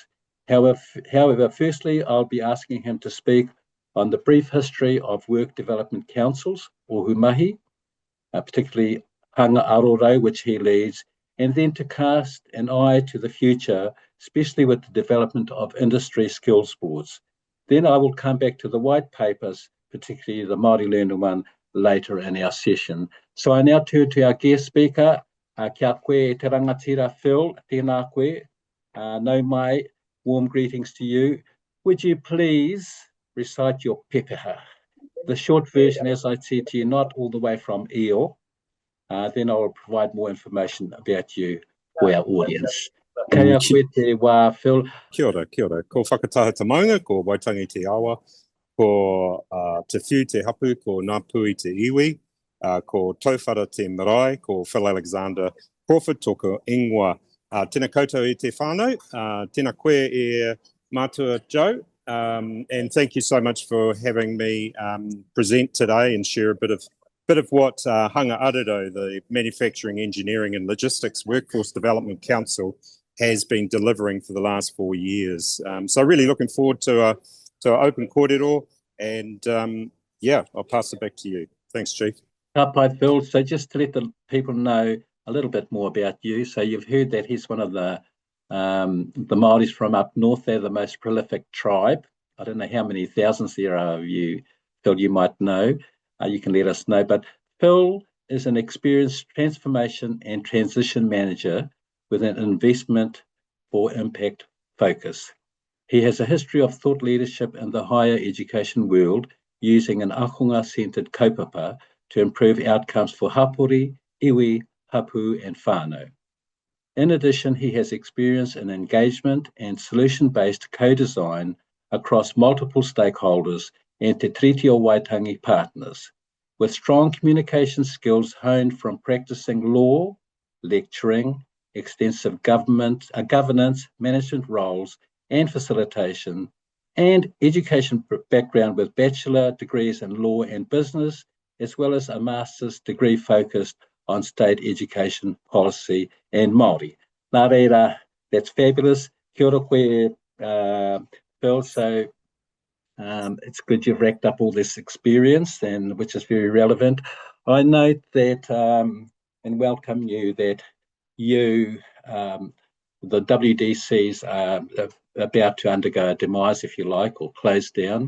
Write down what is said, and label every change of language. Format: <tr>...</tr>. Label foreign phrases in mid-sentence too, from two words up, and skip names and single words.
<en>However, firstly, I'll be asking him to speak on the brief history of work development councils, Ohumahi, particularly Hanga Aro Rau, which he leads, and then to cast an eye to the future, especially with the development of industry skills boards. Then I will come back to the white papers, particularly the Māori learner one, later in our session. So I now turn to our guest speaker,</en> <mi>kia koe te rangatira Phil, tēnā koe, nau mai,</mi> <en>warm greetings to you. Would you please recite your pepeha? The short version, as I said to you, not all the way from Eo. Then I will provide more information about you for our audience.</en> <mi>Kia koe te wā, Phil. Kia ora, kia ora. Ko whakataha te maunga, ko Waitangi te awa, ko te whiu te hapu, ko Ngā Pui te iwi, ko Tauwhara te marae, ko Phil Alexander-Crawford, tōku ingoa. Tēnā koutou I te whānau, tēnā koe e mātua Joe,</mi> <en>and thank you so much for having me present today and share a bit of what Hanga Aro Rau, the Manufacturing, Engineering and Logistics Workforce Development Council, has been delivering for the last 4 years. So really looking forward to an open kōrero, and yeah, I'll pass it back to you. Thanks, Chief.</en> <mi>Ka pai, Phil.</mi> <en>So just to let the people know a little bit more about you. So you've heard that he's one of the Māoris from up north. They're the most prolific tribe. I don't know how many thousands there are of you, Phil, you might know. You can let us know. But Phil is an experienced transformation and transition manager with an investment for impact focus. He has a history of thought leadership in the higher education world, using an akonga-centred kaupapa to improve outcomes for</en> <mi>hapori, iwi, hapu and whānau.</mi> <en>In addition, he has experience in engagement and solution-based co-design across multiple stakeholders and Te Tiriti o Waitangi partners, with strong communication skills honed from practicing law, lecturing, extensive governance, management roles and facilitation, and education background with bachelor degrees in law and business, as well as a master's degree focused on state education policy and Māori.</en> <mi>Nā reira,</mi> <en>that's fabulous.</en> <mi>Kia ora koe, Phil.</mi> <en>So it's good you've racked up all this experience, and which is very relevant. I note that, and welcome you, that you, the WDCs are about to undergo a demise, if you like, or close down.</en>